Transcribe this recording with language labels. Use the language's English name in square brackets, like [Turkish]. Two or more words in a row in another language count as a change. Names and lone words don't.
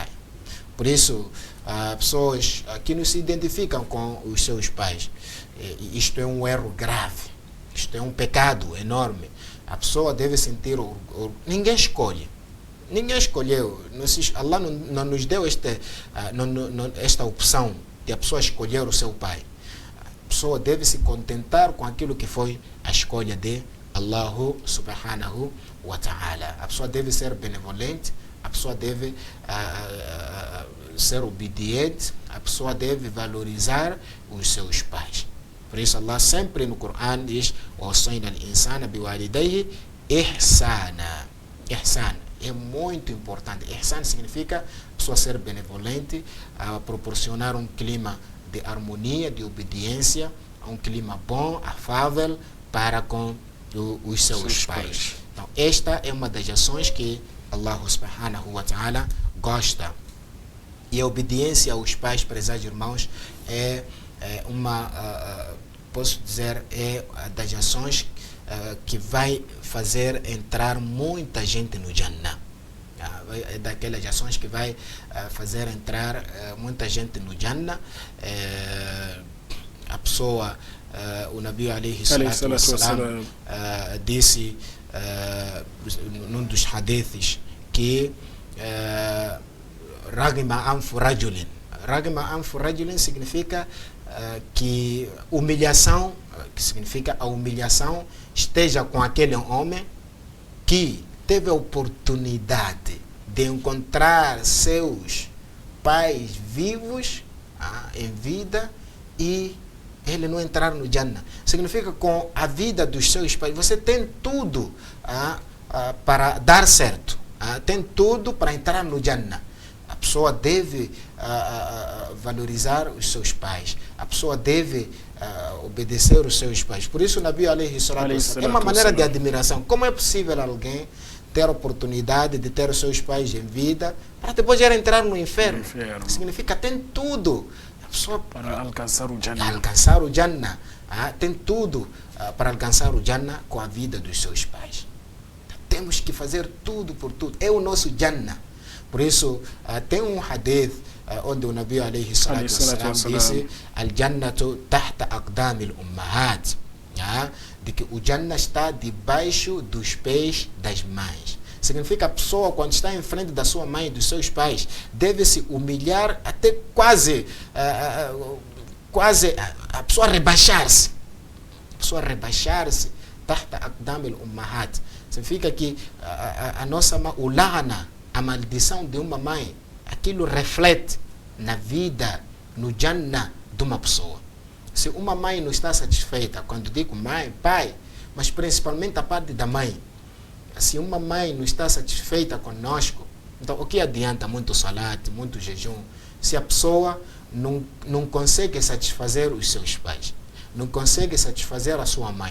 [Portuguese] Por isso, pessoas que não se identificam com os seus pais, isto é um erro grave, isto é um pecado enorme. A pessoa deve sentir ninguém escolhe. Ninguém escolheu. Allah não nos deu esta opção de a pessoa escolher o seu pai. A pessoa deve se contentar com aquilo que foi a escolha de Allah [Arabic] سبحانه وتعالى. [Portuguese] A pessoa deve ser benevolente, a pessoa deve ser obediente, a pessoa deve valorizar os seus pais. Por isso Allah sempre no Coran diz: [Arabic] وَوَصَّيْنَا الْإِنسَانَ بِوَالِدَيْهِ إِحْسَانًا. [Portuguese] Ihsan é muito importante. Ihsan significa a pessoa ser benevolente, proporcionar um clima de harmonia, de obediência, um clima bom, afável para com os seus pais. Então, esta é uma das ações que Allah [Arabic] سبحانه وتعالى [Portuguese] gosta. E a obediência aos pais, prezados irmãos, é posso dizer, é das ações que vai fazer entrar muita gente no Jannah. É daquelas ações que vai fazer entrar muita gente no Jannah. A pessoa, o [Arabic] نبي عليه الصلاة والسلام [Portuguese] disse num dos hadiths que [Arabic] رغم أنف رجل. رغم أنف رجل [Portuguese] significa que humilhação, que significa a humilhação esteja com aquele homem que teve a oportunidade de encontrar seus pais vivos em vida e ele não entrar no Jannah. Significa com a vida dos seus pais você tem tudo para dar certo, tem tudo para entrar no Jannah. A pessoa deve valorizar os seus pais. A pessoa deve obedecer os seus pais. Por isso o [Arabic] نبي عليه الصلاة والسلام, [Portuguese] é uma maneira de admiração. Como é possível alguém ter a oportunidade de ter os seus pais em vida para depois entrar no inferno? Significa tem tudo. A pessoa para alcançar o Jannah. Alcançar o Jannah. Tem tudo para alcançar o Jannah com a vida dos seus pais. Temos que fazer tudo por tudo. É o nosso Jannah. Por isso, tem um hadith onde o [Arabic] نبي عليه الصلاة والسلام [Portuguese] disse: [Arabic] الجنة تحت أقدام الأمهات. [Portuguese] De que o Jannah está debaixo dos pés das mães. Significa a pessoa, quando está em frente da sua mãe e dos seus pais, deve se humilhar até quase a pessoa rebaixar-se. A pessoa rebaixar-se. [Arabic] تحت أقدام الأمهات. [Portuguese] Significa que a nossa mãe, o la'na, a maldição de uma mãe, aquilo reflete na vida, no Jannah de uma pessoa. Se uma mãe não está satisfeita, quando digo mãe, pai, mas principalmente a parte da mãe, se uma mãe não está satisfeita conosco, então o que adianta muito salat, muito jejum, se a pessoa não consegue satisfazer os seus pais, não consegue satisfazer a sua mãe?